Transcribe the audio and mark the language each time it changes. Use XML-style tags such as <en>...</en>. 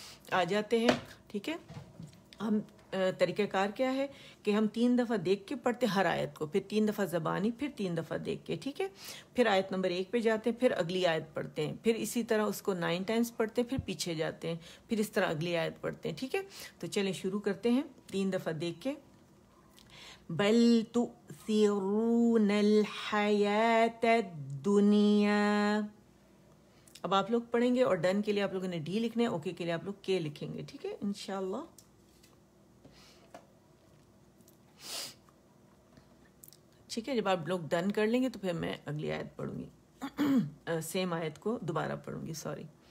<ur>آ جاتے ہیں, ٹھیک ہے. ہم طریقہ کار کیا ہے کہ ہم 3 دفعہ دیکھ کے پڑھتے ہر آیت کو, پھر 3 دفعہ زبانی, پھر 3 دفعہ دیکھ کے, ٹھیک ہے. پھر آیت نمبر 1 پہ جاتے ہیں, پھر اگلی آیت پڑھتے ہیں, پھر اسی طرح اس کو 9 ٹائمز پڑھتے ہیں, پھر پیچھے جاتے ہیں, پھر اس طرح اگلی آیت پڑھتے ہیں, ٹھیک ہے. تو چلیں شروع کرتے ہیں 3 دفعہ دیکھ کے.</ur> <ar>بل تؤثرون الحیاة الدنیا</ar> <ur>اب آپ لوگ پڑھیں گے اور ڈن کے لیے آپ لوگوں نے ڈی لکھنا ہے, اوکے کے لیے آپ لوگ کے لکھیں گے, ٹھیک ہے انشاءاللہ. ٹھیک ہے, جب آپ لوگ ڈن کر لیں گے تو پھر میں اگلی آیت پڑھوں گی, سیم آیت کو دوبارہ پڑھوں گی, سوری.</ur>